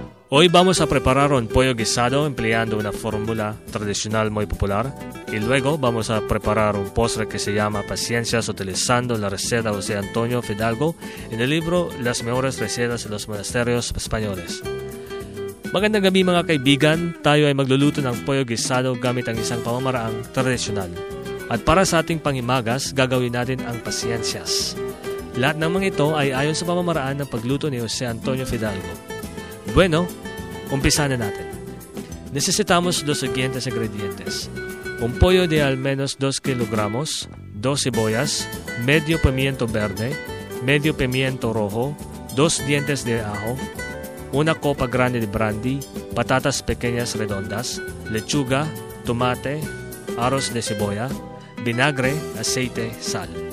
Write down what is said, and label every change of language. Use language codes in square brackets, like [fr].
[es] Hoy vamos a preparar un pollo guisado empleando una fórmula tradicional muy popular. Y luego vamos a preparar un postre que se llama Paciencias utilizando la receta de José Antonio Fidalgo en el libro Las mejores recetas en los monasterios españoles. [tl] Magandang gabi mga kaibigan, tayo ay magluluto ng pollo guisado gamit ang isang pamamaraang tradisyonal. At para sa ating panghimagas, gagawin natin ang pasyensyas. Lahat ng mga ito ay ayon sa pamamaraan ng pagluto ni Jose Antonio Fidalgo. Bueno, umpisa na natin. [es] Necesitamos los siguientes ingredientes. Un pollo de al menos 2 kilogramos, 2 cebollas, medio pimiento verde, medio pimiento rojo, 2 dientes de ajo, una copa grande de brandy, patatas pequeñas redondas, lechuga, tomate, aros de cebolla, vinagre, aceite, sal.